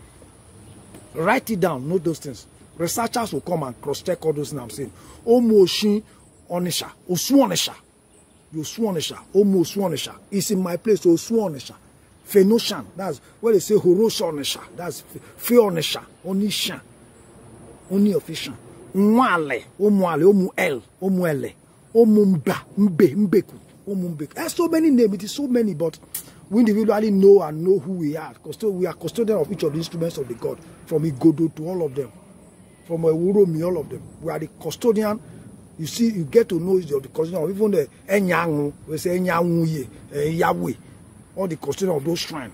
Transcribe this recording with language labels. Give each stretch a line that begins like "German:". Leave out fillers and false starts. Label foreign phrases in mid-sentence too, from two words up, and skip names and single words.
English: Write it down, note those things. Researchers will come and cross-check all those things I'm saying. Omo Oshin Onisha, Osuonisha. Osuonisha, Omo Osuonisha. It's in my place, Osuonisha. Phenoshan, that's where they say Horosha Onisha. That's Feonisha, Onisha. Oni official. Mwale, Omu El, Omu Ele, Omumba, Mbeku, Omumbeku. There's so many names, it is so many, but we individually know who we are. We are custodian of each of the instruments of the God, from Igodo to all of them. from Uromi, all of them. We are the custodian. You see, you get to know the custodian of even the Enyangu, we say Enyangu, Yahweh, all the custodian of those shrines.